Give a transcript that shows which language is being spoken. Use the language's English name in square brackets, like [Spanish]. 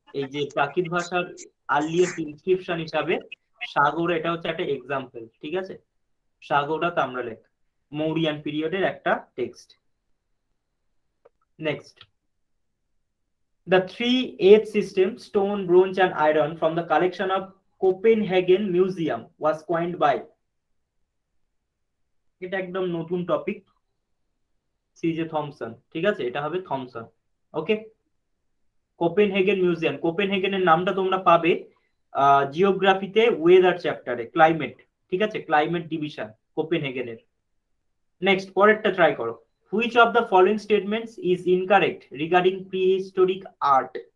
[Bangla] এই যে প্রাকৃত ভাষার আর্লিয়েস্ট ইনস্ক্রিপশন হিসাবে সাগৌড়া এটা হচ্ছে একটা এক্সাম্পল, ঠিক আছে? সাগৌড়া তাম্র লেক মৌরিয়ান পিরিয়ডের একটা text. [English] next, the 3H system, stone, bronze and iron, from the collection of Copenhagen Museum was coined by, [Bangla] এটা একদম নতুন টপিক, [English] C J Thomsen, ঠিক আছে? [Bangla] এটা হবে থমসন। ওকে, কোপেনহেগেন মিউজিয়াম, কোপেনহেগেনের নামটা তোমরা পাবে জিওগ্রাফিতে ওয়েদার চ্যাপ্টারে, ক্লাইমেট, ঠিক আছে? Climate division কোপেনহেগেনের। নেক্সট, পরেরটা ট্রাই করো। [English] Which of the following statements is incorrect regarding prehistoric art?